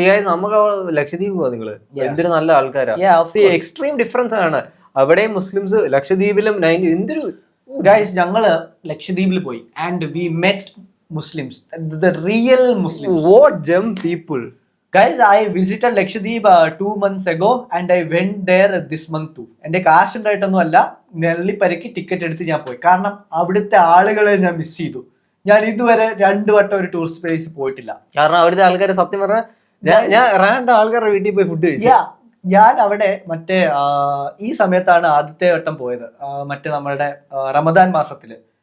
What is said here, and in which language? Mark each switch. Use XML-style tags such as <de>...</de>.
<ml>നമുക്ക് ലക്ഷദ്വീപ് പോവാ നിങ്ങള്, എന്തൊരു നല്ല ആൾക്കാരാ. എക്സ്ട്രീം ഡിഫറൻസ് ആണ്. അവിടെ മുസ്ലിംസ്, ലക്ഷദ്വീപിലും എന്തൊരു.</ml> <en>guys,</en> <ml>ഞങ്ങള് ലക്ഷദ്വീപിൽ പോയി</ml> <en>And we met Muslims, the real Muslims. What gem people. Guys, I visited Lakshadweep 2 months ago and I went there this month too.</en> <ml>എന്റെ കാശ് ഉണ്ടായിട്ടൊന്നും അല്ല, നെല്ലിപ്പരക്ക് ടിക്കറ്റ് എടുത്ത് ഞാൻ പോയി. കാരണം അവിടുത്തെ ആളുകളെ ഞാൻ മിസ് ചെയ്തു. ഞാൻ ഇതുവരെ 2 വട്ടം ഒരു ടൂറിസ്റ്റ് പ്ലേസ് പോയിട്ടില്ല. കാരണം അവിടുത്തെ ആൾക്കാർ സത്യം പറഞ്ഞാൽ ഞാൻ റാൻഡ് ആൾക്കാരുടെ വീട്ടിൽ പോയി ഫുഡ് കഴിച്ചു. ഞാൻ അവിടെ മറ്റേ ഈ സമയത്താണ് ആദ്യത്തെ വട്ടം പോയത്, മറ്റേ നമ്മളുടെ റമദാൻ മാസത്തില്.</ml>